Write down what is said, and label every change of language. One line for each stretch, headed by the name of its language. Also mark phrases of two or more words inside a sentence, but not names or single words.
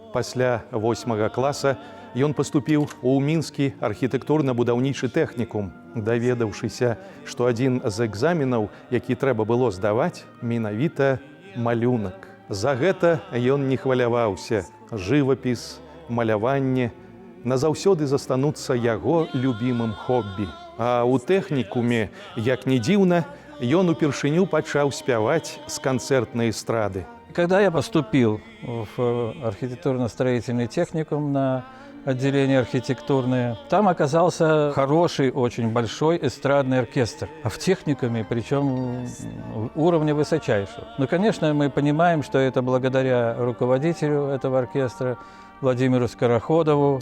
Belarusian: Пасля 8 класа ён паступіў у мінскі архітэктурна-будаўнічы тэхнікум, даведаўшыся, што адзін з экзаменаў, які трэба было здаваць, менавіта малюнак. За гэта ён не хваляваўся. Жывапіс, маляванне назаўсёды застануцца яго любімым хоббі. А ў тэхнікуме, як ні дзіўна, ён упершыню пачаў спяваць з канцэртнай эстрады.
Russian: Когда я поступил в архитектурно-строительный техникум на отделение архитектурное, там оказался хороший, очень большой эстрадный оркестр. А в техникуме, причем уровня высочайшего. Ну, конечно, мы понимаем, что это благодаря руководителю этого оркестра, Владимиру Скороходову.